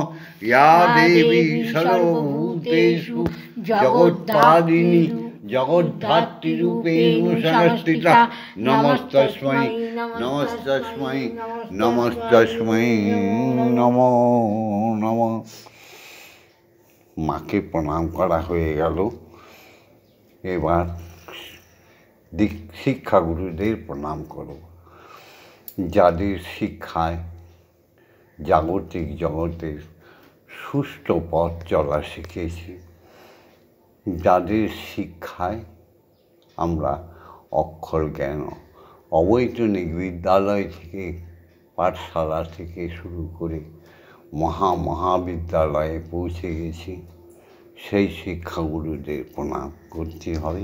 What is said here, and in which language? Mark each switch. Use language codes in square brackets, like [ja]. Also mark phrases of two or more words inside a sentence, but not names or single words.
[sa] या देवी सर्वभूतेषु जगत्तारिणी जगद्धात्रीरूपेण संस्थिता नमस्तस्मै नमस्तस्मै नमस्तस्मै नमो नमः। [bn] মাকে প্রণাম করা হয়ে গেল। এবার শিক্ষাগুরুদের প্রণাম করো, যাদের শিক্ষায় জাগতিক জগতের সুষ্ঠু পথ চলা শিখেছি, যাদের শিক্ষায় আমরা অক্ষর জ্ঞান অবৈতনিক বিদ্যালয় থেকে পাঠশালা থেকে শুরু করে মহাবিদ্যালয়ে পৌঁছে গেছি, সেই শিক্ষাগুরুদের প্রণাম করতে হবে।